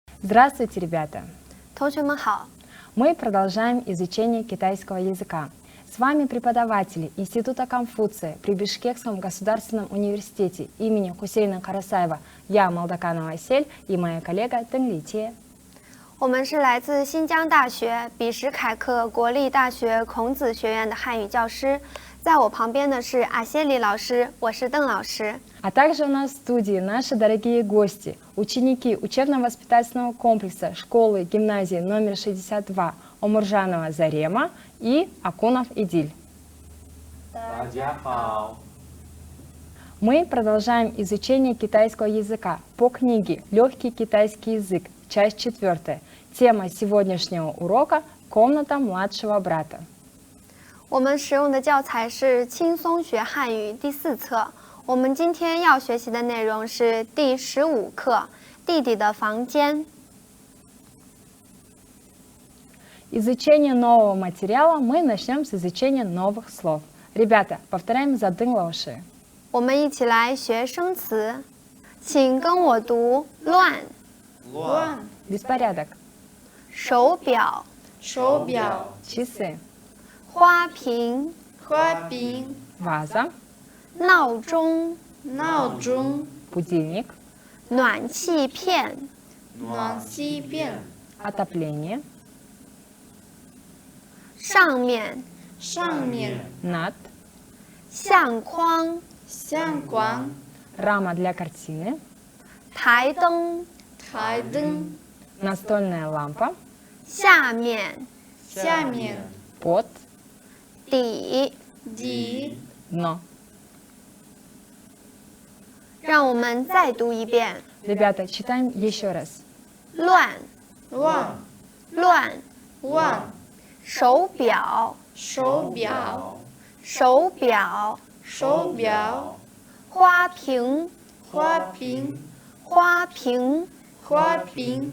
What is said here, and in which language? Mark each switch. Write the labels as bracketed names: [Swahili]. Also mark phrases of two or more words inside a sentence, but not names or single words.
[Russian] Здравствуйте, ребята! [Chinese] 同学们好， [Russian] Мы продолжаем изучение китайского языка. С вами преподаватели Института Конфуция при Бишкекском государственном университете имени Хусейна Карасаева. Я Молдоканова Асель и моя коллега Тенли Те. [Chinese] 我们是来自新疆大学比什凯克国立大学孔子学院的汉语教师，在我旁边的是阿谢里老师，我是邓老师。 [Russian] А также у нас в студии наши дорогие гости, ученики учебно-воспитательного комплекса школы гимназии номер 62 Омуржанова Зарема и Акунов Идиль. [Chinese] 大家好。 [Russian] Мы продолжаем изучение китайского языка по книге «Легкий китайский язык», часть 4. Тема сегодняшнего урока – «Комната младшего брата». [Chinese] 我们使用的教材是轻松学汉语第4册。我们今天要学习的内容是第15课《弟弟的房间》。 [Russian] Изучение нового материала мы начнем с изучения новых слов. Ребята, повторяем за Дэн Лаоши. [Chinese] 我们一起来学生词，请跟我读乱、乱 [Russian] Беспорядок. [Chinese] 手表、手表 [Russian] Часы. [Chinese] 花瓶、花瓶 [Russian] Ваза. [Chinese] 闹钟、闹钟 [Russian] Будильник. [Chinese] 暖气片、暖气片 [Russian] Отопление. [Chinese] 上面、上面 [Russian] Над. [Chinese] 相框、相框 [Russian] Рама для картины. [Chinese] 台灯、台灯 [Russian] Настольная лампа. [Chinese] 下面、下面 [Russian] Под. [Chinese] 底。底 [Russian] Дно. [Chinese] 让我们再读一遍： [Russian] Ребята, читаем еще раз. [Chinese] 乱、乱乱、乱手表、手表手表、手表花瓶、花瓶花瓶、花瓶